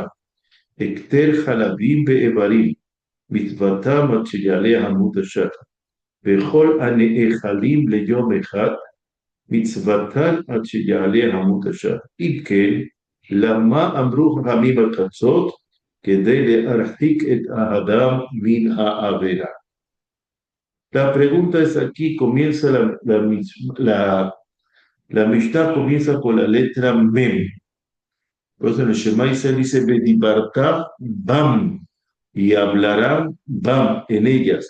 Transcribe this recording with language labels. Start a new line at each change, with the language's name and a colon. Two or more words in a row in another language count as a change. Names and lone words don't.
Hebrew: הקטר חלבים באיברים, מצוותם עד שיעלה עמוד השחר. וכל הנאכלים ליום אחד, מצוותן עד שיעלה עמוד השחר. אם כן, למה אמרו חכמים על חצות? כדי להרחיק את האדם מן העבירה.
Spanish: La pregunta es aquí, comienza la Mishnah comienza con la letra Mem. Por eso en el Shema Israel dice,
Hebrew: ודברת בם,
Spanish: y hablarán Bam en ellas.